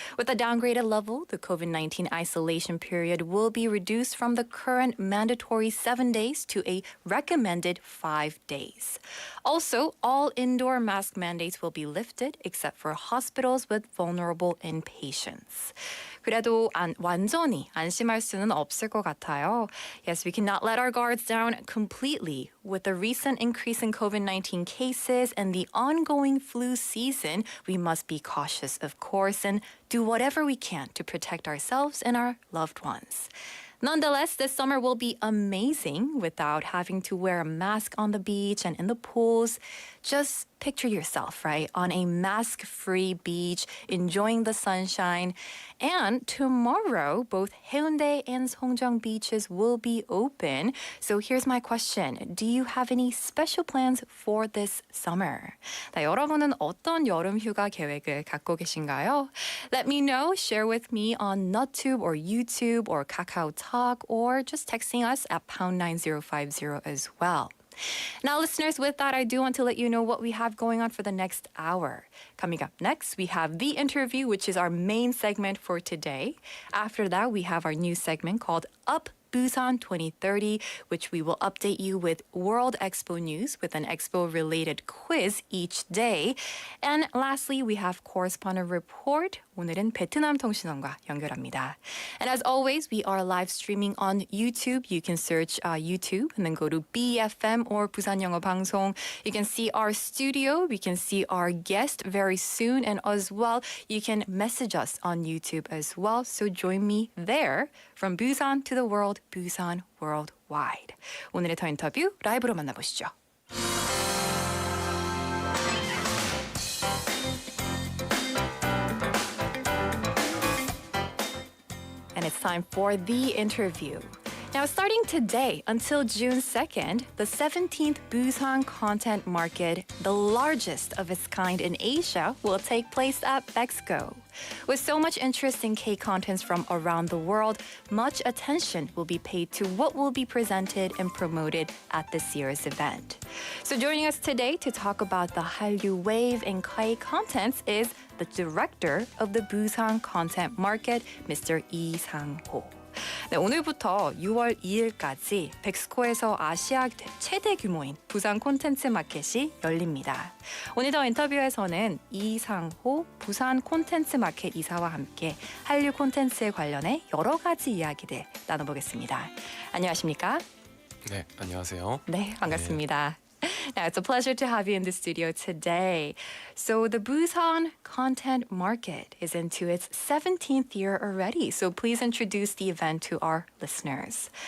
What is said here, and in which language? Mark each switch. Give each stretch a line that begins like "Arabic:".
English: With a downgraded level, the COVID-19 isolation period will be reduced from the current mandatory 7 days to a recommended 5 days. Also, all indoor mask mandates will be lifted except for hospitals with vulnerable inpatients.
Korean: 그래도 완전히 안심할 수는 없을 것 같아요.
English: Yes, we cannot let our guards down completely. With the recent increase in COVID-19 cases and the ongoing flu season, we must be cautious, of course, and do whatever we can to protect ourselves and our loved ones. Nonetheless, this summer will be amazing without having to wear a mask on the beach and in the pools. Just picture yourself, right, on a mask-free beach, enjoying the sunshine. And tomorrow, both Haeundae and Songjeong beaches will be open. So here's my question. Do you have any special plans for this summer?
Korean: 네, 여러분은 어떤 여름 휴가 계획을 갖고 계신가요?
English: Let me know. Share with me on NutTube or YouTube or KakaoTalk or just texting us at pound 9050 as well. Now, listeners, with that, I do want to let you know what we have going on for the next hour. Coming up next, we have The Interview, which is our main segment for today. After that, we have our new segment called Up Busan 2030, which we will update you with World Expo news with an expo-related quiz each day. And lastly, we have Correspondent Report.
Korean: 오늘은 베트남 통신원과 연결합니다.
English: And as always, we are live streaming on YouTube. You can search YouTube and then go to BFM or 부산영어방송. You can see our studio. We can see our guest very soon. And as well, you can message us on YouTube as well. So join me there. From Busan to the world, Busan worldwide.
Korean: 오늘의 더 인터뷰 라이브로 만나보시죠.
English: And it's time for The Interview. Now, starting today until June 2nd, the 17th Busan Content Market, the largest of its kind in Asia, will take place at Bexco. With so much interest in K-contents from around the world, much attention will be paid to what will be presented and promoted at this year's event. So joining us today to talk about the Hallyu wave in K-contents is the director of the Busan Content Market, Mr. Lee Sang-ho.
Korean: 네, 오늘부터 6월 2일까지 백스코에서 아시아 최대 규모인 부산 콘텐츠 마켓이 열립니다. 오늘 더 인터뷰에서는 이상호 부산 콘텐츠 마켓 이사와 함께 한류 콘텐츠에 관련해 여러 가지 이야기들 나눠보겠습니다. 안녕하십니까? 네, 안녕하세요. 네, 반갑습니다.
English: Now, it's a pleasure to have you in the studio today. So the Busan Content Market is into its 17th year already. So please introduce the event to our listeners.